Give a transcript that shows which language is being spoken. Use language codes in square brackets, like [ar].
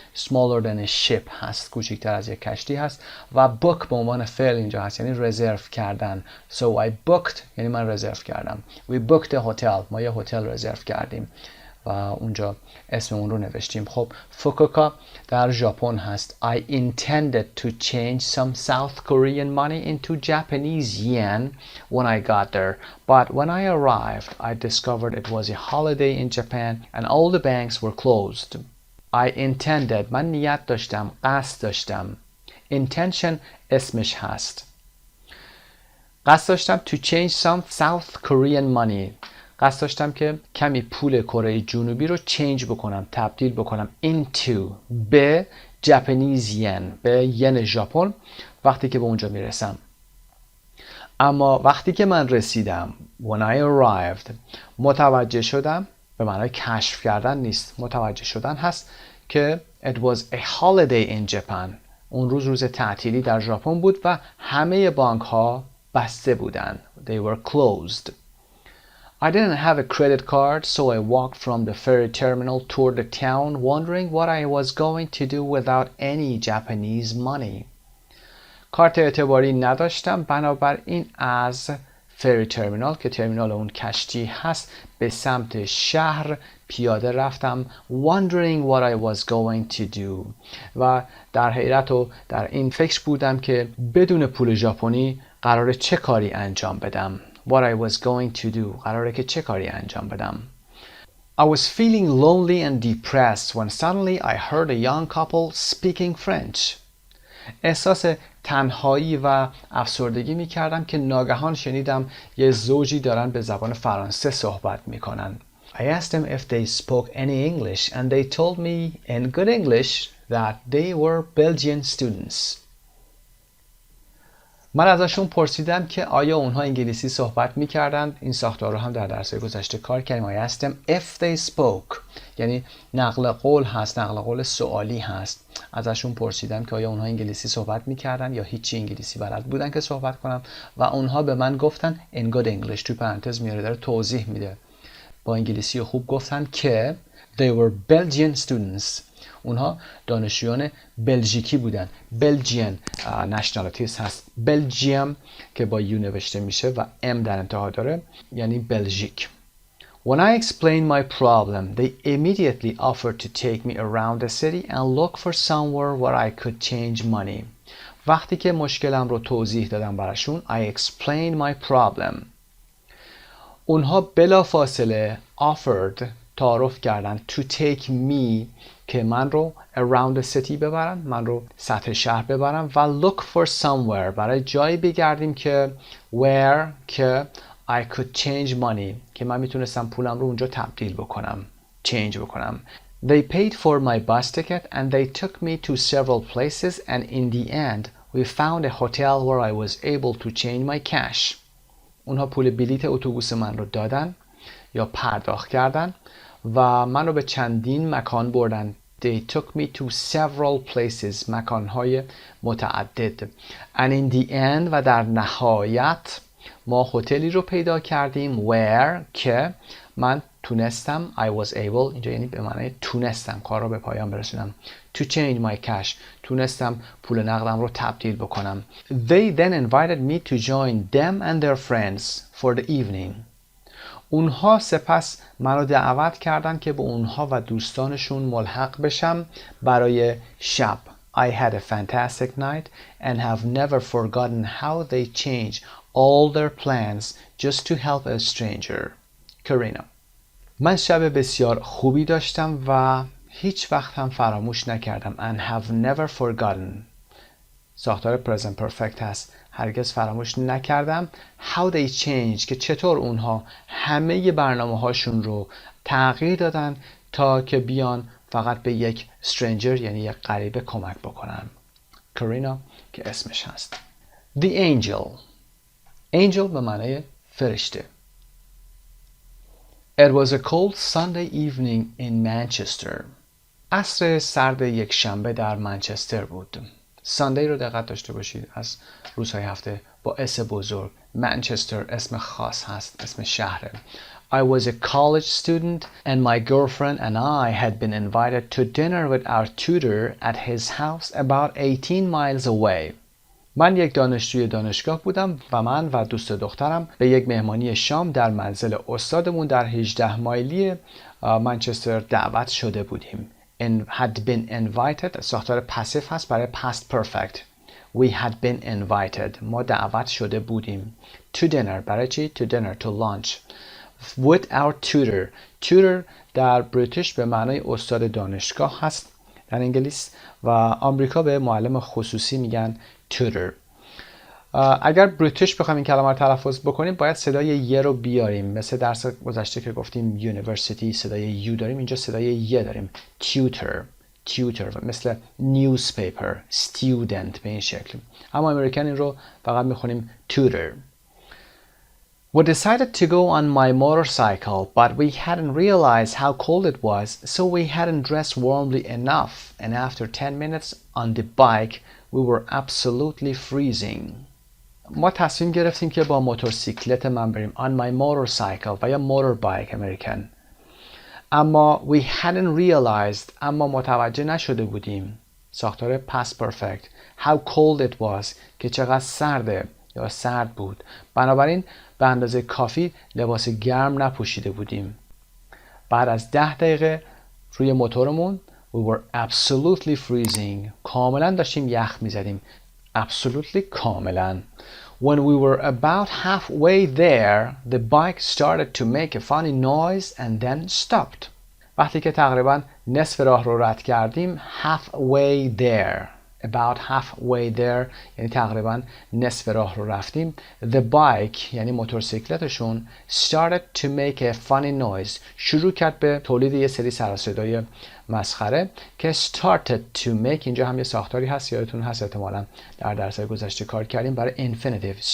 [en] smaller than a ship [fa] هست، کوچکتر از یک کشتی هست. و book به عنوان فعل اینجا هست، یعنی رزرو کردن. [en] So I booked [fa] یعنی من رزرو کردم. [en] We booked a hotel. [fa] ما یه هتل رزرو کردیم و اونجا اسم اون رو نوشتیم. خب فوکوکا در ژاپن هست. [en] I intended to change some South Korean money into Japanese yen when I got there. But when I arrived, I discovered it was a holiday in Japan and all the banks were closed. I intended [fa] من نیت داشتم، قصد داشتم. Intention اسمش هست. قصد داشتم [en] to change some South Korean money. [fa] قصد داشتم که کمی پول کره جنوبی رو چینج بکنم، تبدیل بکنم into به Japanese yen، به ین ژاپن وقتی که به اونجا میرسم. اما وقتی که من رسیدم [en] when I arrived [fa] متوجه شدم، به معنای کشف کردن نیست، متوجه شدن هست که [en] it was a holiday in Japan. [fa] اون روز تعطیلی در ژاپن بود و همه بانک ها بسته بودن. [en] They were closed. I didn't have a credit card, so I walked from the ferry terminal toward the town, wondering what I was going to do without any Japanese money. [fa] کارت اعتباری نداشتم، بنابراین از فری ترمینال که ترمینال اون کشتی هست به سمت شهر پیاده رفتم. [en] Wondering what I was going to do. [fa] و در حیرت و در این فکر بودم که بدون پول ژاپنی قراره چه کاری انجام بدم. [en] What I was going to do. [fa] قراره که چه کاری انجام بدم. [en] I was feeling lonely and depressed when suddenly I heard a young couple speaking French. [fa] احساس تنهایی و افسردگی می کردم که ناگهان شنیدم یه زوجی دارن به زبان فرانسه صحبت می کنن. [en] I asked them if they spoke any English and they told me in good English that they were Belgian students. [fa] من ازشون پرسیدم که آیا اونها انگلیسی صحبت می‌کردند. این ساختار رو هم در درس‌های گذشته کار کردیم. [en] I asked them if they spoke. [fa] یعنی نقل قول هست، نقل قول سوالی هست. ازشون پرسیدم که آیا اونها انگلیسی صحبت می‌کردند یا هیچی انگلیسی بلد بودن که صحبت کنم و اونها به من گفتن [en] in good English. [fa] تو پرانتز میاره، داره توضیح میده. با انگلیسی خوب گفتن که [en] they were Belgian students. [fa] اونها دانشجویان بلژیکی بودن. بلژین نشنالیتیز هست. بلژیم که با یو نوشته میشه و ام در انتها داره یعنی بلژیک. [en] When I explained my problem, they immediately offered to take me around the city and look for somewhere where I could change money. [fa] وقتی که مشکلم رو توضیح دادم براشون [en] I explained my problem. [fa] اونها بلافاصله offered تعارف کردن [en] to take me [fa] که من رو [en] around the city [fa] ببرن، من رو سطح شهر ببرن و [en] look for somewhere [fa] برای جایی بگردیم که where که [en] I could change money [fa] که من میتونستم پولم رو اونجا تبدیل بکنم، change بکنم. [en] They paid for my bus ticket and they took me to several places and in the end we found a hotel where I was able to change my cash. [fa] اونها پول بلیت اتوبوس من رو دادن یا پرداخت کردن و من رو به چندین مکان بردن. [en] They took me to several places. [fa] مکانهای متعدد. [en] And in the end [fa] و در نهایت ما هتلی رو پیدا کردیم where که من تونستم [en] I was able [fa] اینجا یعنی به معنی تونستم کار رو به پایان برسونم. [en] To change my cash. [fa] تونستم پول نقدم رو تبدیل بکنم. [en] They then invited me to join them and their friends for the evening. [fa] اونها سپس منو دعوت کردن که به اونها و دوستانشون ملحق بشم برای شب. [en] I had a fantastic night and have never forgotten how they changed all their plans just to help a stranger. [fa] کرینا. من شب بسیار خوبی داشتم و هیچ وقت هم فراموش نکردم. [en] And have never forgotten. [fa] ساختار present perfect هست. هرگز فراموش نکردم. [en] How they changed [fa] که چطور اونها همه برنامه هاشون رو تغییر دادن تا که بیان فقط به یک stranger یعنی یک غریبه کمک بکنن. کرینا که اسمش هست. [en] The angel. [fa] Angel به معنی فرشته. [en] It was a cold Sunday evening in Manchester. [fa] عصر سرد یک شنبه در منچستر بود. ساندی رو دقت داشته باشید از روزهای هفته با اس بزرگ. منچستر اسم خاص هست، اسم شهره. [en] I was a college student and my girlfriend and I had been invited to dinner with our tutor at his house about 18 miles away. [fa] من یک دانشجوی دانشگاه بودم و من و دوست دخترم به یک مهمانی شام در منزل استادمون در 18 مایلی منچستر دعوت شده بودیم. [en] had been invited [fa] ساختار پاسیو هست برای [en] past perfect. We had been invited. [fa] ما دعوت شده بودیم. [en] To dinner [fa] برای چی؟ [en] To dinner, to lunch. With our tutor. [fa] Tutor در بریتیش به معنای استاد دانشگاه هست در انگلیس و آمریکا به معلم خصوصی میگن tutor. اگر بریتیش بخوایم این کلمه رو تلفظ بکنیم باید صدای ی رو بیاریم. مثل درس گذشته که گفتیم یونیورسیتی صدای یو داریم، اینجا صدای ی داریم. tutor مثل newspaper student به این شکل. اما امریکن این رو فقط میخونیم tutor. [en] We decided to go on my motorcycle, but we hadn't realized how cold it was, so we hadn't dressed warmly enough, and after 10 minutes on the bike, we were absolutely freezing. [fa] ما تصمیم گرفتیم که با موتورسیکلت من بریم [en] on my motorcycle [fa] و یا motorbike امریکن. اما [en] we hadn't realized، [fa] اما متوجه نشده بودیم، ساختار past perfect، [en] how cold it was، [fa] که چقدر سرده یا سرد بود. بنابراین به اندازه کافی لباس گرم نپوشیده بودیم. بعد از 10 دقیقه روی موتورمون [en] we were absolutely freezing، [fa] کاملا داشتیم یخ میزدیم. [en] absolutely، کاملا. When we were about halfway there, the bike started to make a funny noise and then stopped. [fa] وقتی که تقریبا نصف راه رو رد کردیم، halfway there، [en] about halfway there [fa] یعنی تقریبا نصف راه رو رفتیم. [en] The bike [fa] یعنی موتورسیکلتشون [en] started to make a funny noise، [fa] شروع کرد به تولید یه سری سر و صدای مسخره که [en] started to make [fa] اینجا هم یه ساختاری هست، یادتون هست احتمالاً در درس‌های گذشته کار کردیم برای infinitive.